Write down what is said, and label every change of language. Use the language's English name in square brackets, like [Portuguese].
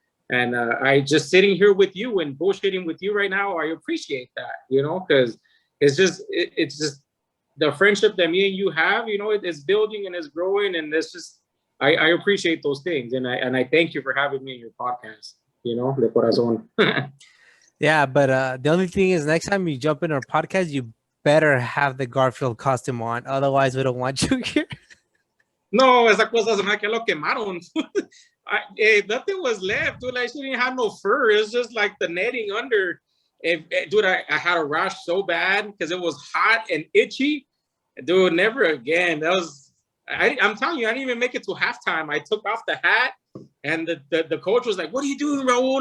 [English] And I just sitting here with you and bullshitting with you right now, I appreciate that, you know, because it's just the friendship that me and you have, you know, it's building and it's growing, and it's just I appreciate those things, and I thank you for having me in your podcast, you know, [Spanish] de corazón. [English] Yeah, but the only thing is, next time you jump in our podcast, you better have the Garfield costume on. Otherwise, we don't want you here. [Spanish] No, esa cosa se me que lo quemaron. [English] Nothing was left, dude. Like, she didn't have no fur. It's just like the netting under. Dude, I had a rash so bad because it was hot and itchy. Dude, never again. I'm telling you, I didn't even make it to halftime. I took off the hat, and the coach was like, "What are you doing, Raul?